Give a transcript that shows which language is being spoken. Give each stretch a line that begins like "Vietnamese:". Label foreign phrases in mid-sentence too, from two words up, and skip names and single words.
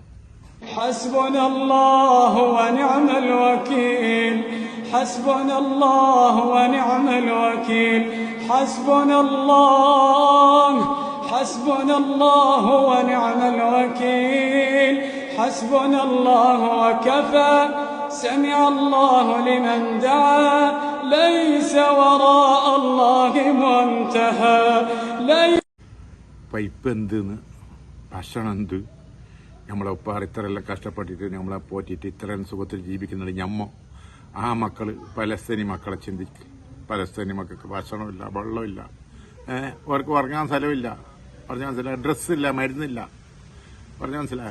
Arabic: حسبنا الله ونعم الوكيل، حسبنا الله ونعم الوكيل، حسبنا الله حسبنا الله ونعم الوكيل، حسبنا الله وكفى, سمع الله لمن دعا, ليس وراء الله منتهى.
Malayalam: പൈപ്പ് എന്തെന്ന്, ഭക്ഷണം എന്ത്, നമ്മളെ ഉപ്പാർ ഇത്രയെല്ലാം കഷ്ടപ്പെട്ടിട്ട് നമ്മളെ പോറ്റിയിട്ട് ഇത്രയും സുഖത്തിൽ ജീവിക്കുന്നുണ്ട്. ആ മക്കൾ പലസ്തീനി മക്കളെ ചിന്തിക്കും. പലസ്തീനി മക്കൾക്ക് ഭക്ഷണമില്ല, വെള്ളമില്ല, അവർക്ക് ഉറങ്ങാൻ സ്ഥലമില്ല, പറഞ്ഞാൽ മനസ്സിലായ, ഡ്രസ്സില്ല, മരുന്നില്ല, പറഞ്ഞാൽ മനസ്സിലായ.